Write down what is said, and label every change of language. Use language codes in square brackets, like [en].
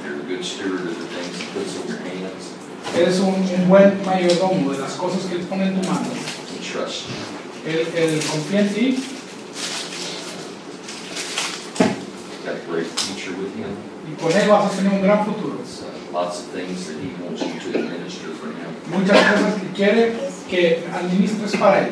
[en] You're a good steward of the things He puts in your hands. [es] Eres un buen mayordomo de las cosas que Él pone en tu mano. [en] He trusts you. [es] Él confía en ti. [en] He's got a great future with Him. [es] Y con Él vas a tener un gran futuro. [en] Lots of things that He wants you to administer for Him. [es] Muchas cosas que quiere que administres para Él.